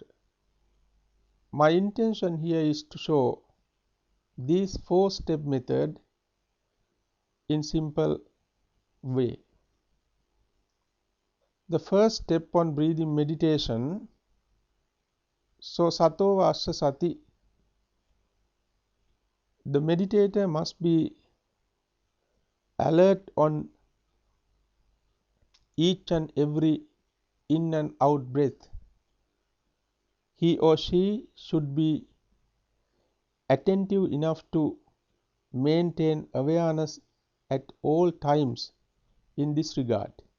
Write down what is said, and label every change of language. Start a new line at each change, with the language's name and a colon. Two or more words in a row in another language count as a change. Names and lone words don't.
English: My intention here is to show this 4-step method in simple way. The first step on breathing meditation, so
Pali: sato vassa sati,
English: the meditator must be alert on each and every in and out breath. He or she should be attentive enough to maintain awareness at all times in this regard.